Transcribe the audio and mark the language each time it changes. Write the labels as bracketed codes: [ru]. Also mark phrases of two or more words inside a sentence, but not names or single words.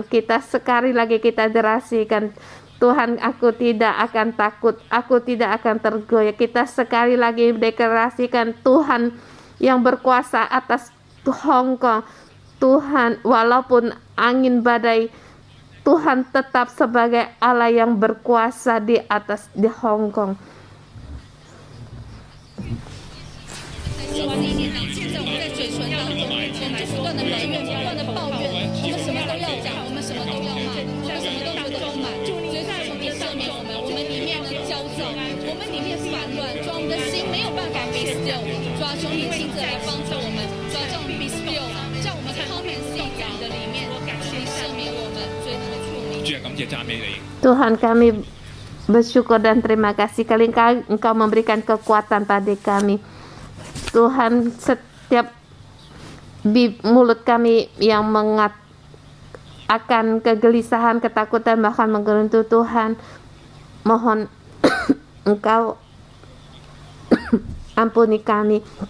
[id] Sekali lagi kita derasikan, Tuhan, aku tidak akan takut, aku tidak akan tergoyah. Kita sekali lagi deklarasikan Tuhan yang berkuasa atas Hong Kong. Tuhan, walaupun angin badai, Tuhan tetap sebagai Allah yang berkuasa di Hong Kong. [zh] 现在我们在嘴唇当中，我们就不断的埋怨，不断的抱怨，我们什么都要讲，我们什么都要骂，我们什么都觉得不满。主耶稣，求你赦免我们，我们里面的焦躁，我们里面烦乱，主啊，我们的心没有办法 [en] be still。 [zh] 主啊，求你亲自来帮助我们，主啊，叫我们 [en] be still， [zh] 叫我们 [en] calm and still [zh] 在你的里面，求你赦免我们罪恶的处理。主啊，感謝讚美你。 [id] Tuhan, kami bersyukur dan terima kasih kali Engkau memberikan kekuatan pada kami. Tuhan, setiap mulut kami yang akan kegelisahan, ketakutan, bahkan menggerutu, Tuhan, mohon Engkau ampuni kami.